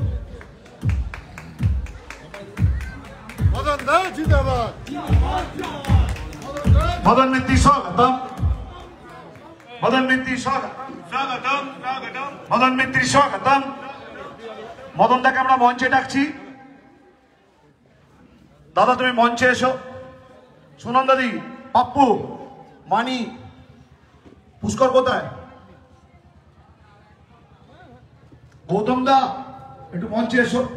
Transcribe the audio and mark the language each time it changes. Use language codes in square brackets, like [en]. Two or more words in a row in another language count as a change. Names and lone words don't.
[hi] मदन मित्री स्वागतम, मदन मित्री स्वागतम, स्वागतम, स्वागतम, मदन मित्री स्वागतम। [bn] মদন দাকে আমরা মঞ্চে ডাকছি। দাদা তুমি মঞ্চে এসো। সুনন্দাদি, পাপ্পু, মানি, পুষ্কর কোথায়? গৌতম দা একটু মঞ্চে এসো।